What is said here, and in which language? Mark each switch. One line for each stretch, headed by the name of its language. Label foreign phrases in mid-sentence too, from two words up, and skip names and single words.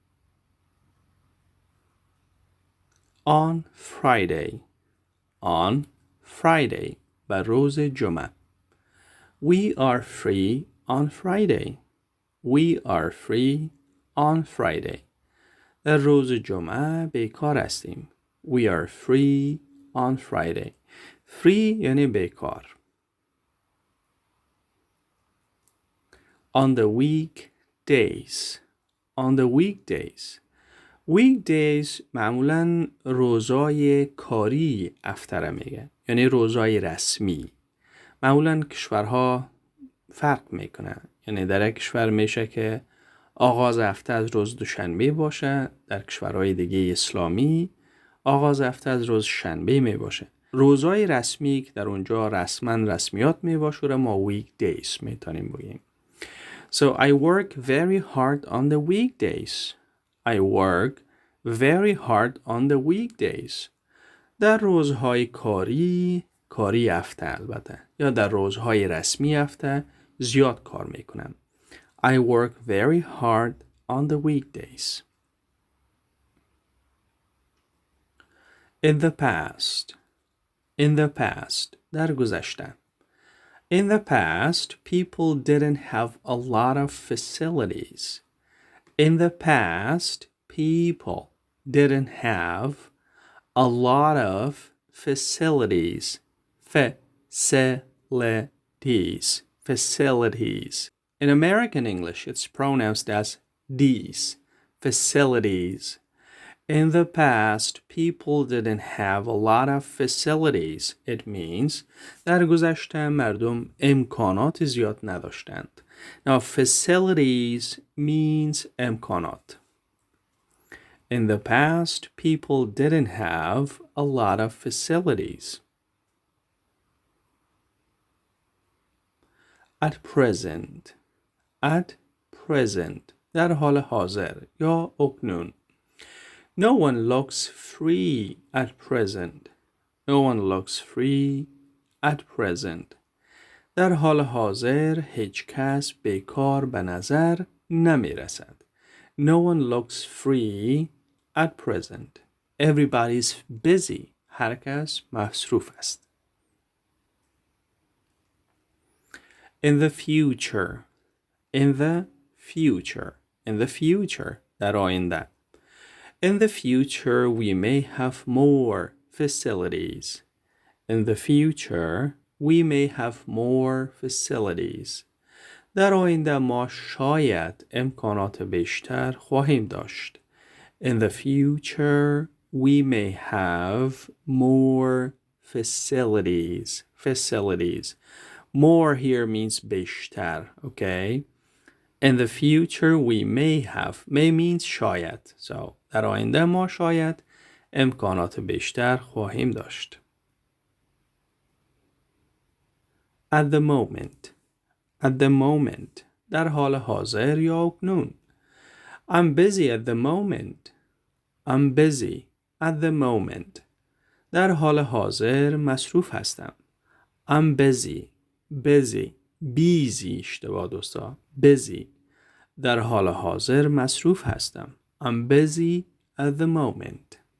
English: On Friday. On Friday.
Persian: به روز جمعه.
English: We are free on Friday. We are free on Friday.
Persian: در روز جمعه بیکار هستیم.
English: We are free on Friday. Free
Persian: یعنی بیکار.
English: On the weekdays. On the weekdays. Weekdays
Persian: معمولاً روزای کاری افتره میگه، یعنی روزای رسمی. معمولاً کشورها فرق میکنه، یعنی در یک کشور میشه که آغاز هفته از روز دوشنبه باشه، در کشورهای دیگه اسلامی آغاز هفته از روز شنبه می باشه. روزهای رسمی که در اونجا رسمیات می باشه را ما weekdays میتونیم بگیم.
English: So I work very hard on the weekdays. I work very hard on the weekdays.
Persian: در روزهای کاری هفته البته، یا در روزهای رسمی هفته زیاد کار میکنم.
English: I work very hard on the weekdays. In the past. In the past.
Persian: در گذشته.
English: In the past, people didn't have a lot of facilities. In the past, people didn't have a lot of facilities. Facilities. Facilities. In American English, it's pronounced as these. Facilities. In the past, people didn't have a lot of facilities. It means
Persian: در گذشته مردم امکانات زیاد نداشتند.
English: Now, facilities means امکانات. In the past, people didn't have a lot of facilities. At present. At present.
Persian: در حال حاضر یا اکنون.
English: No one looks free at present. No one looks free at present.
Persian: در حال حاضر هیچ کس بیکار به نظر نمی رسد.
English: No one looks free at present. Everybody is busy.
Persian: هر کس مصروف است.
English: In the future. In the future. In the future.
Persian: در آینده.
English: In the future we may have more facilities. In the future we may have more facilities.
Persian: در آینده ما شاید امکانات بیشتر خواهیم داشت.
English: In the future we may have more facilities. Facilities. More here means بیشتر. Okay? In the future we may have. May means شاید.
Persian: So در آینده ما شاید امکانات بیشتر خواهیم داشت.
English: At the moment. At the moment.
Persian: در حال حاضر یا اکنون.
English: I'm busy at the moment. I'm busy at the moment.
Persian: در حال حاضر مصروف هستم.
English: I'm busy. Busy. Busy
Persian: اشتباه دوستا.
English: Busy.
Persian: در حال حاضر مصروف هستم.
English: I'm busy at the moment.